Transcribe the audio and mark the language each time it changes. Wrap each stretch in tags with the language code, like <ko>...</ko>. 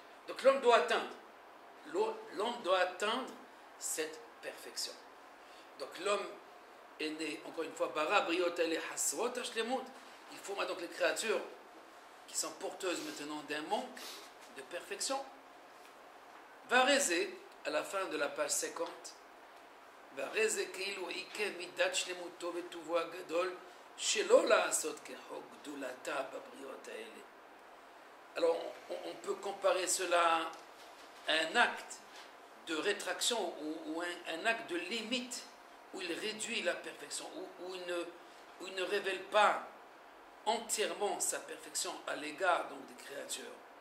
<fr>Donc l'homme doit atteindre cette perfection. Donc l'homme est né, encore une fois,</fr> <he>bara briot ele hasrot hashlemut.</he> <fr>Il faut donc les créatures qui sont porteuses maintenant d'un manque de perfection. Va réser, à la fin de la page 50, va réser</fr> <he>כאילו עיקר מידת שלמותו וטובו הגדול שלא לעשות כחוק גדולתה בבריות האלה.</he> <fr>Alors on peut comparer cela à un acte de rétraction ou un acte de limite où il réduit la perfection, où il ne révèle pas entièrement sa perfection à l'égard donc des créatures.</fr>